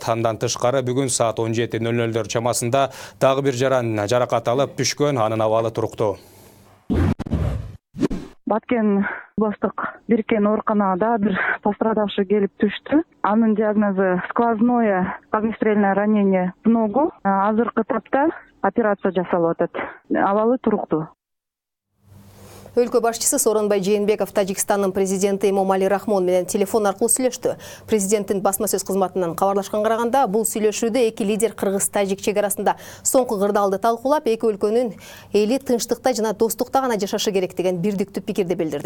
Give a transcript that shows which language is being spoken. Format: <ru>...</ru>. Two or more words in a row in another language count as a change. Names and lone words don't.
<ky>Андан тышкары бүгүн саат 17:00 чамасында дагы бир жаран жаракат алып түшкөн, анын абалы туруктуу. Баткен облустук бириккен ооруканада бир пострадавший келип түштү. Анын диагнозу</ky> <ru>сквозное огнестрельное ранение в ногу.</ru> <ky>Азыркы тапта операция жасалып атат. Абалы туруктуу. Өлкө башчысы Сооронбай Жээнбеков Тажикстандын президенти Эмомали Рахмон менен телефон аркылуу сүйлөштү. Президенттин басма сөз кызматынан кабарлашканга караганда, бул сүйлөшүүдө эки лидер Кыргыз-Тажик чекарасында соңку кырдаалды талкуулап, эки өлкөнүн эли тынчтыкта жана достукта гана жашашы керек деген бирдиктүү пикирди билдирди.</ky>